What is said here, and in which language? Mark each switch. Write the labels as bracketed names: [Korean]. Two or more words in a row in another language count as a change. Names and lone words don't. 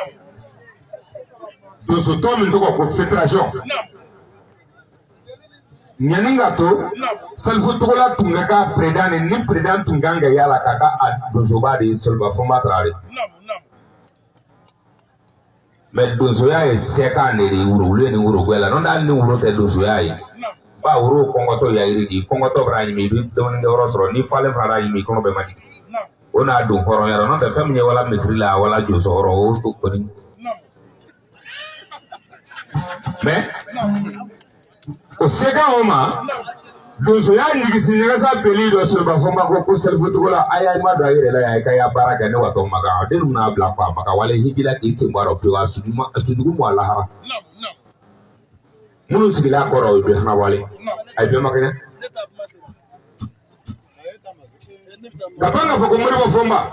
[Bambara] donsotɔ min tɔgɔ ko fédération ɲani ka to Salifu Togola tun ka k'a président ni président tun kan ka yala k'a ka a donsoba de ye Soloba Fɔnba Traoré mais donsoya ye sɛkan de ye wuro ni wuro la n'o tɛ hali ni wuro tɛ donsoya ye ba wuro kɔngɔtɔ yayiri de kɔngɔtɔ b'a ɲimi i bɛ dumunikɛ yɔrɔ sɔrɔ ni falen fana y'a ɲimi i kɔnɔ bɛɛ ma jigin o n'a don hɔrɔnya n'o tɛ fɛn min ye wala misiri la wala jonsɔrɔ o kɔni mais o sɛkan o ma donsoya nigisi ɲɛgɛsa beli dɔ Soloba Fɔnba ko Salifu Togola a y'a ma don a yɛrɛ la yan k'a y'a baara kɛ ne wa tɔ makan a den ninnu n'a bila ko a maka wale hijila k'i sen bɔ a la pewu a sujugu mɔ a lahara minnu sigila a kɔrɔ o ye bɛɛ fana wale a ye bɛɛ makɛnɛ Kapanga foko moribo fomba.